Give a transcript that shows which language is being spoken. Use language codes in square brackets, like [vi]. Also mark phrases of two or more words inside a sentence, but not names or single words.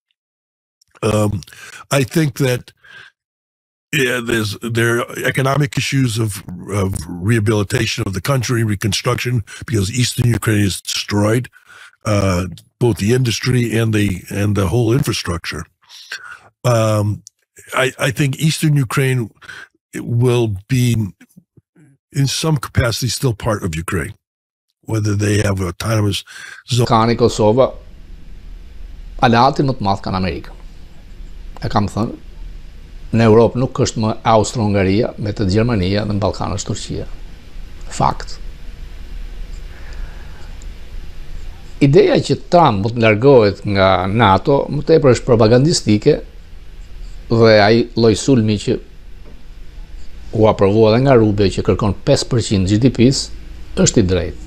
[en] I think that there are economic issues of rehabilitation of the country, reconstruction, because Eastern Ukraine is destroyed, both the industry and the whole infrastructure. I think Eastern Ukraine will be in some capacity still part of Ukraine, whether they have autonomous zone. [sq] Kani Kosova, aleatin më të madh kanë Amerikën. E kam thënë, në Europë nuk është më Austro-Hungaria, me të Gjermania dhe në Ballkan është Turqia. Fakt. Ideja që Trump mund të largohet nga NATO më tepër është propagandistike dhe ai lloj sulmi që u aprovua edhe nga Rubio që kërkon 5% GDP-s është i drejtë.